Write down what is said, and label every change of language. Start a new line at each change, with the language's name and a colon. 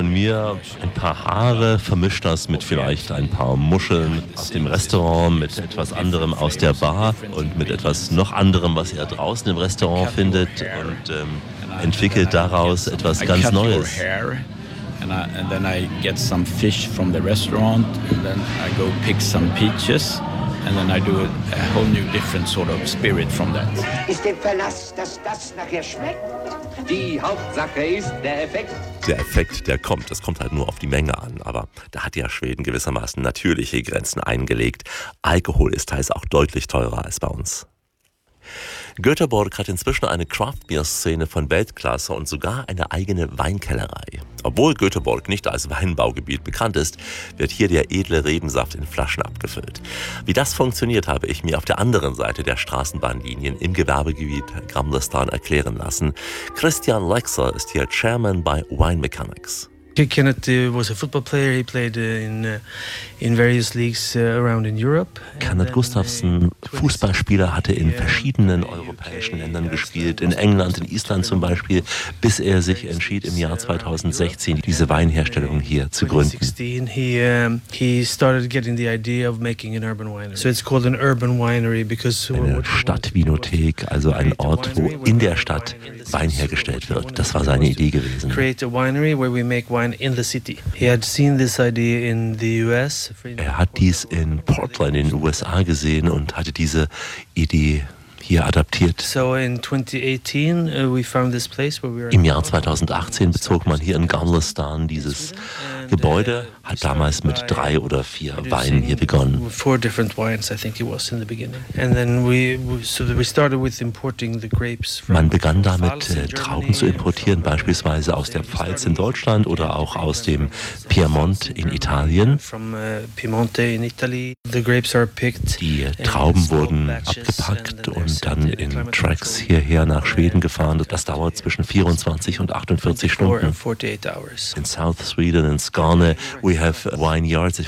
German: hier ein paar Haare, vermischt das mit vielleicht ein paar Muscheln aus dem Restaurant, mit etwas anderem aus der Bar und mit etwas noch anderem, was er draußen im Restaurant findet und entwickelt daraus etwas ganz Neues.
English: And then I get some fish from the restaurant, and then I go pick some peaches, and then I do a whole new different sort of spirit from that.
German: Ist der Verlass, dass das nachher schmeckt? Die Hauptsache ist der Effekt. Der Effekt, der kommt. Es kommt halt nur auf die Menge an. Aber da hat ja Schweden gewissermaßen natürliche Grenzen eingelegt. Alkohol ist teils auch deutlich teurer als bei uns. Göteborg hat inzwischen eine Craft-Beer-Szene von Weltklasse und sogar eine eigene Weinkellerei. Obwohl Göteborg nicht als Weinbaugebiet bekannt ist, wird hier der edle Rebensaft in Flaschen abgefüllt. Wie das funktioniert, habe ich mir auf der anderen Seite der Straßenbahnlinien im Gewerbegebiet Gamlestan erklären lassen. Christian Lexer ist hier Chairman bei Wine Mechanics.
English: Kenneth was a football player. He played in various leagues around in Europe.
German: Kenneth Gustafsson, Fußballspieler, hatte in verschiedenen europäischen Ländern gespielt, in England, in Island zum Beispiel, bis er sich entschied, im Jahr 2016 diese Weinherstellung hier zu gründen.
English: 2016 he started getting the idea of making an urban winery. So it's called an urban winery because
German: eine Stadtvinothek, also ein Ort, wo in der Stadt Wein hergestellt wird. Das war seine Idee gewesen.
English: Create a winery where we make in the city. He had seen this idea in the US.
German: Er hat dies in Portland in den USA gesehen und hatte diese Idee hier adaptiert.
English: So in 2018 we found this place where we are.
German: Im Jahr 2018 bezog man hier in Gamlestan dieses Gebäude, hat damals mit 3 oder 4 Weinen hier begonnen.
English: 4 different wines, I think it was in the beginning. And then we started with importing the grapes.
German: Man begann damit, Trauben zu importieren, beispielsweise aus der Pfalz in Deutschland oder auch aus dem Piemont in Italien. Die Trauben wurden abgepackt und dann in Trucks hierher nach Schweden gefahren. Das dauert zwischen 24 und 48 Stunden.
English: In South Sweden, in Skåne, we have vineyards.